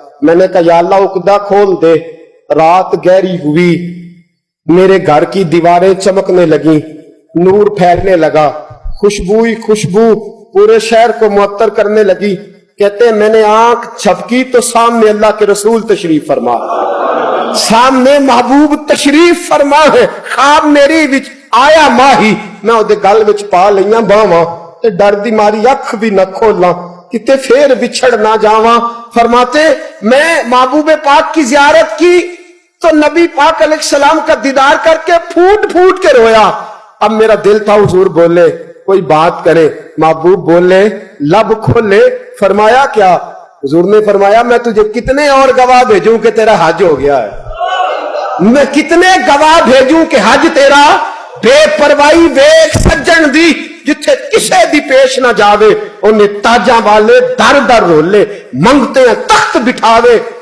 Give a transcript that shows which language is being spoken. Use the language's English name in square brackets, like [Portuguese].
[Urdu] میں نے کہا یا اللہ عقدہ کھول دے. رات گہری ہوئی, میرے گھر کی دیواریں چمکنے لگیں, نور پھیلنے لگا, خوشبو پورے شہر کو معطر کرنے لگی. کہتے ہیں میں نے آنکھ جھپکی تو سامنے اللہ کے رسول تشریف فرما, سامنے محبوب تشریف فرما ہے. [Punjabi] خواب میری وچ آیا ماہی, میں اودے گل وچ پا لئیاں باواں تے ڈر دی ماری اکھ بھی نہ کھولاں, کتے پھر بچھڑ نہ جاواں. [Urdu] فرماتے میں محبوب پاک کی زیارت کی تو نبی پاک علیہ السلام کا دیدار کر کے پھوٹ پھوٹ کے رویا. اب میرا دل تھا حضور بولے, کوئی بات کرے. محبوب بولے, لب کھولے. فرمایا کیا؟ حضور نے فرمایا میں تجھے کتنے اور گواہ بھیجوں کہ تیرا حج ہو گیا ہے, میں کتنے گواہ بھیجوں کہ حج تیرا [Punjabi] بے پرواہی ویکھ سجن دی, جتھے کسے دی پیش نہ جاوے انہیں تاجاں والے در در رولے, منگتے ہیں تخت بٹھاوے.